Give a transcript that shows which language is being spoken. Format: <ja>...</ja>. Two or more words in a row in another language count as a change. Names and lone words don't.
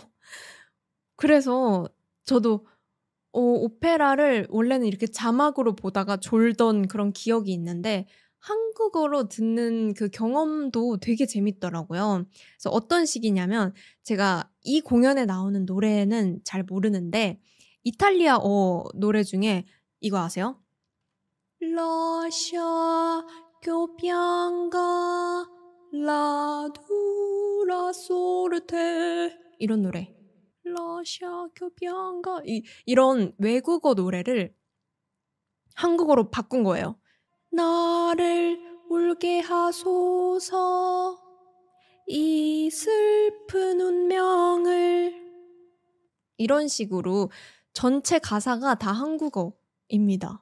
<ko>그래서 저도 오페라를 원래는 이렇게 자막으로 보다가 졸던 그런 기억이 있는데 한국어로 듣는 그 경험도 되게 재밌더라고요. 그래서 어떤 식이냐면 제가 이 공연에 나오는 노래는 잘 모르는데 이탈리아어 노래 중에 이거 아세요?</ko> <it>Lascia che pianga la dura sorte</it> <ko>이런 노래.</ko> <it>Lascia che pianga</it> <ko>이런 외국어 노래를 한국어로 바꾼 거예요. 나를 울게 하소서 이 슬픈 운명을 이런 식으로 전체 가사가 다 한국어입니다.</ko>